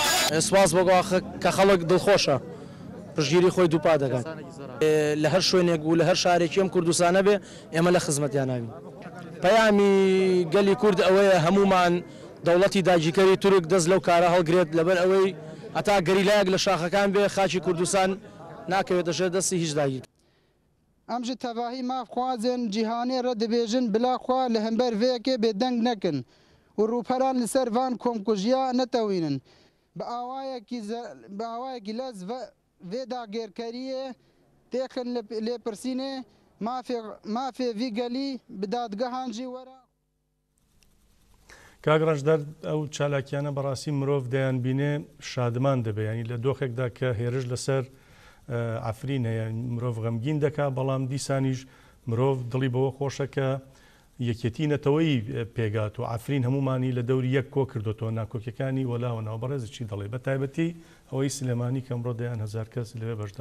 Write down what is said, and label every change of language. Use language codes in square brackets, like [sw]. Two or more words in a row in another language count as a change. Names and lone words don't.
[ckb] سواز بۆ کە خەڵک دڵخۆشە پشگیری خۆی دووپا دەکات لە هەر شوێنێک و لە هەر شارێکی ئەم کوردستانە بێ ئێمە لە خزمەتیان ناوین. پەیامی گەلی کورد ئەوەیە هەمومان دەوڵەتی داگیرکەری تورک دەست لەو کارە هەڵگرێت لەبەر ئەوەی ئەتا گەریلایەک لە شاخەکان بێ خاچی کوردستان ناکەوێتە ژێر دەستی هیچ داگیر. [ku] ئەم ji tevahî mavxwazên cîhanê re dibêjin bila xwe li hember vêyekê bêdeng nekin û rûperan li ser van komkujiya netewînin. Bi awayekî lez vê dagêrkeriyê têxin lêpirsînê mafê vî gelî bi dadgehan jî were. [ckb] کاگڕژدەر ئەو چالاکیانە بەڕاستی مرۆڤ دەیانبینێ شادمان دەبێ ینی لە دۆخێکدا کە هێرش لەسەر ئافرین هەیە مرۆڤ غەمگین دەکا بەڵام دیسانیش مرۆڤ دڵی بەوە خۆشەکە یەکێتی نەتەوەی پێگات و ئافرین هەمومانی لە دەوری یەک کۆ کردوەوە ناکۆکیەکانی وەلاوەنەوە بەڕێز چی دەڵێ بە تایبەتی ئەوەی سلێمانی کە ئەمڕۆ دەیان هەزار کەس لەوێ بەشدار.